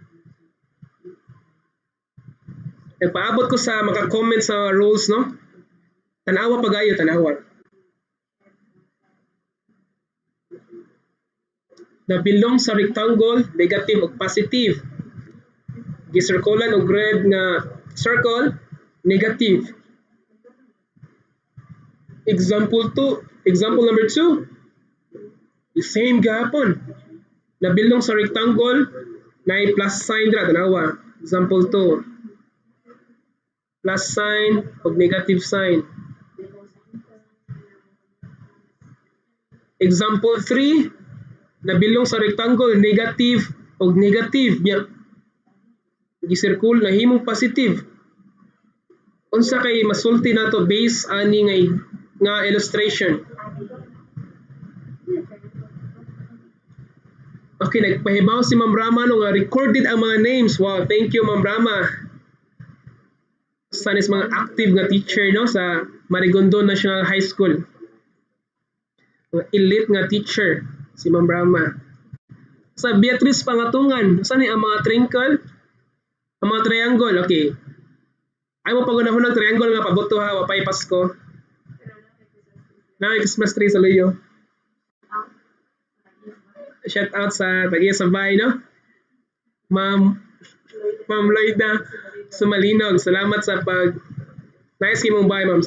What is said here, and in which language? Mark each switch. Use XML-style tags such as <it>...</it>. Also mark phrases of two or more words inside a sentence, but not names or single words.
<ceb>Nagpaabot ko sa maka-comment sa rules no. Tanawa pagayo, tanawa. Nabilong sa rectangle, negative ug positive. Gi-circulan og red nga circle, negative.</ceb> <en>Example number 2. The same gapon.</en> <ceb>Nabilong sa rectangle, na</ceb> <en>plus sign</en> <ceb>dira tanawa.</ceb> <en>Example 2. Plus sign ug negative sign. Example 3.</en> <ceb>Nabilong sa rectangle, negative ug negative nya. Gi-circle na himong positive. Unsa kay masulti nato based ani nga illustration. Okay, nagpahibaw si Ma'am Rama no nga</ceb> <en>recorded ang mga names. Wow, thank you Ma'am Rama.</en> <ceb>Sanis mga active nga teacher no sa Marigondo National High School. Mga elite nga teacher si Ma'am Rama. Sa Beatrice Pangatungan, saan ang mga twinkle? Ang mga triangle, okay. Ay mo pagunahon ng triangle nga pabuto ha, wapay Pasko. Na</ceb> <en>Christmas tree</en> <ceb>sa Luyo.</ceb> <en>Shout out</en> <ceb>sa tagiya sa bahay, no? Ma'am Lloyda Sumalinog, salamat sa nice mong bahay, ma'am.</ceb>